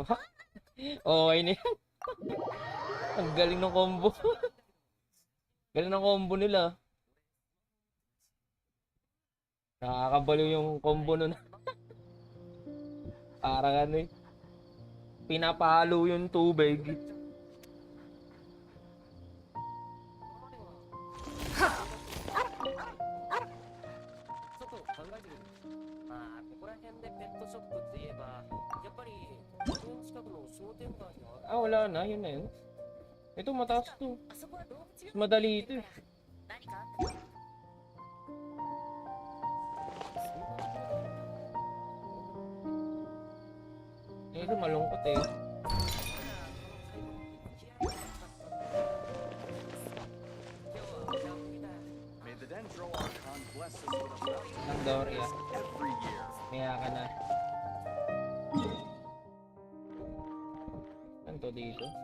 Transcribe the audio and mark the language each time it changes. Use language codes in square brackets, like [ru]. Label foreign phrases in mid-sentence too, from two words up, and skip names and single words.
[tl] Okay na yan. Ang galing ng combo. Galing ng combo nila. Nakakabaliw yung combo nun. Parang ano eh. Pinapahalo yung tubig. [ja] 外を考えてみる。まあここら辺でペットショップって言えばやっぱり公園近くの商店街にある。 [tl] Ah, wala na. Yun na yun. Ito, mataas to. [ja] あそこは動物病院 [tl] Madali ito eh. [ja] 何かあった？ [tl] Ito, malungkot eh. [en] May the Dendro Archon bless us with a bounty Ng Doria. every year. [tl] Maya ka na. Ano to dito?